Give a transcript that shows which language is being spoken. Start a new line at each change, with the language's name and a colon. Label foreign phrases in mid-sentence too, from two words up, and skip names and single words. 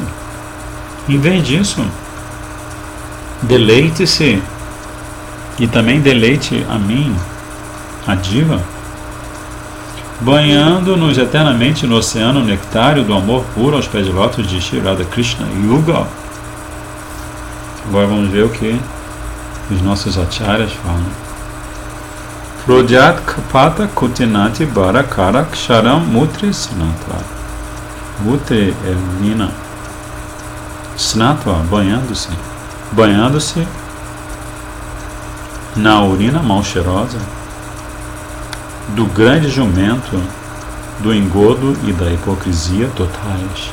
Portuguese: Em vez disso, deleite-se e também deleite a mim, a diva, banhando-nos eternamente no oceano nectário do amor puro aos pés de lótus de Shri Radha Krishna Yuga. Agora vamos ver o que os nossos acharyas falam.
Sanskrit: Prodhyat kapata kutinati barakara ksharam mutri snatva.
Portuguese: Mutri é urina. Snatva, banhando-se. Banhando-se na urina mal cheirosa do grande jumento, do engodo e da hipocrisia totais.